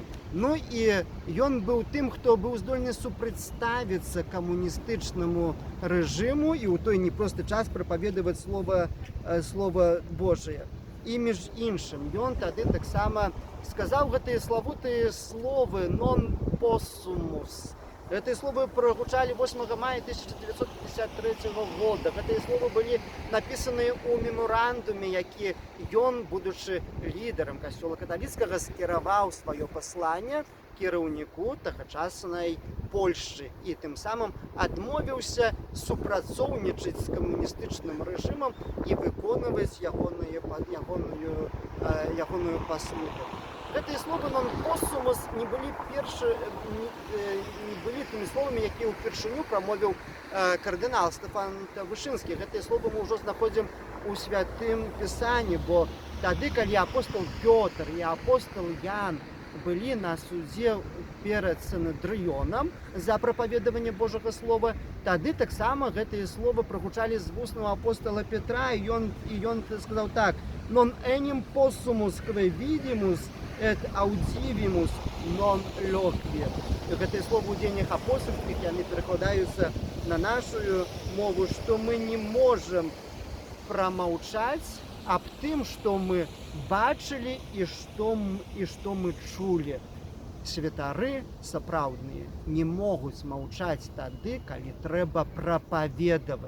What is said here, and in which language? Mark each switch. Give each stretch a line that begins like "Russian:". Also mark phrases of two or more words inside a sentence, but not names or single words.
Belarusian: Ну і ён быў тым, хто быў здольны супрацьставіцца камуністычнаму рэжыму і ў той непросты час прапаведаваць слова Божае. І між іншым, ён тады таксама сказаў гэтыя славутыя словы
Latin: «non possumus».
Belarusian: Гэтыя словы прагучалі 8 мая 1953 года. Гэтыя словы былі напісаныя ў мемарандуме, які ён, будучы лідарам касцёла каталіцкага, скіраваў сваё пасланне кіраўніку тагачаснай Польшчы і тым самым адмовіўся супрацоўнічаць з камуністычным рэжымам і выконваць ягоную паслугу. Гэтыя словы
Latin: «non possumus»
Belarusian: не былі тымі словамі, якія ўпершыню прамовіў кардынал Стэфан Вышынскі. Гэтыя словы мы ўжо знаходзім у святым пісанні, бо тады, калі апостол Пётр і апостол Ян былі на судзе перад Синедрыёнам за прапаведаванне Божага слова, тады таксама гэтыя словы прагучалі з вуснаў апостола Петра, і ён сказаў так:
Latin: «Non enim possumus quae vidimus et audivimus non loquie».
Belarusian: Гэтыя словы ў дзеяннях апостольскіх, яны перакладаюцца на нашу мову, што мы не можам прамаўчаць аб тым, што мы бачылі і што мы чулі. Святары сапраўдныя не могуць маўчаць тады, калі трэба прапаведаваць.